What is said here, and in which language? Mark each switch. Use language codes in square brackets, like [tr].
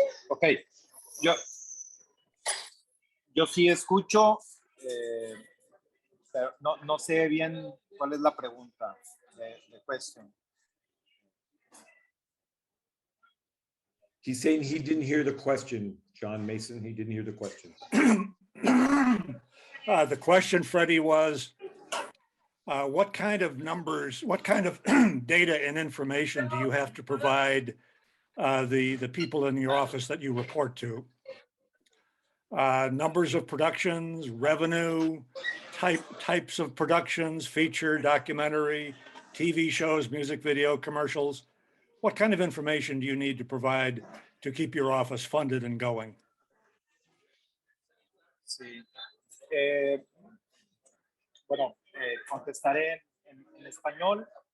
[es] Ok, yo sí escucho, pero no sé bien cuál es la pregunta, [en] the question. He's saying he didn't hear the question, John Mason. He didn't hear the question. The question, Freddie, was what kind of numbers, what kind of data and information do you have to provide the people in your office that you report to? Numbers of productions, revenue, types of productions, feature, documentary, TV shows, music video, commercials. What kind of information do you need to provide to keep your office funded and going? [es] Sí. Bueno, contestaré en español.